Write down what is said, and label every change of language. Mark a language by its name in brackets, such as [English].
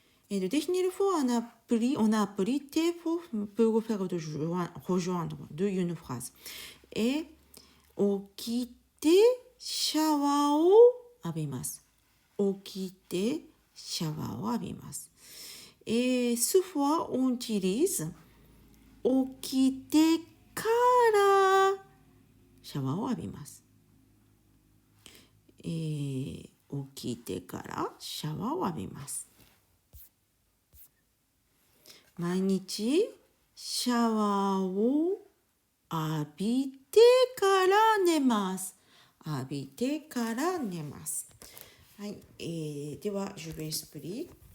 [French] De définir fois on a appris T pour faire rejoindre de une phrase. [Japanese] Et 起きてシャワーを浴びます。起きてシャワーを浴びます。 [French] Et ce fois, on utilise [Japanese] 起きてからシャワーを浴びます。起きてからシャワーを浴びます。毎日シャワーを浴びてから寝ます。浴びてから寝ます。はい、では、 [French] je vais expliquer.